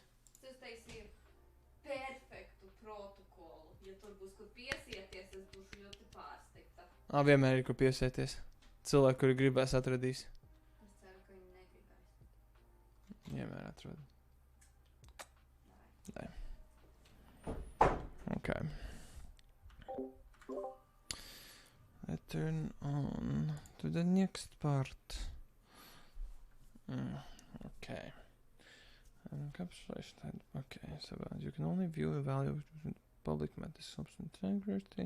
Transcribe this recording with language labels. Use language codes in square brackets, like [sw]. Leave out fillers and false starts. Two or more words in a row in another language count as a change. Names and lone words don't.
[lv] Es taisīju perfektu protokolu. Ja tur būs, kur piesieties, es būšu ļoti pārsteigta. Vienmēr ir, kur piesēties. Cilvēki, kuri gribēs, atradīs. Es ceru, ka viņi negribēs. Vienmēr atrod. Nē. [en] Ok. Let's turn on to the next part. Okay. Encapsulation. Okay, so you can only view the value of public methods of integrity.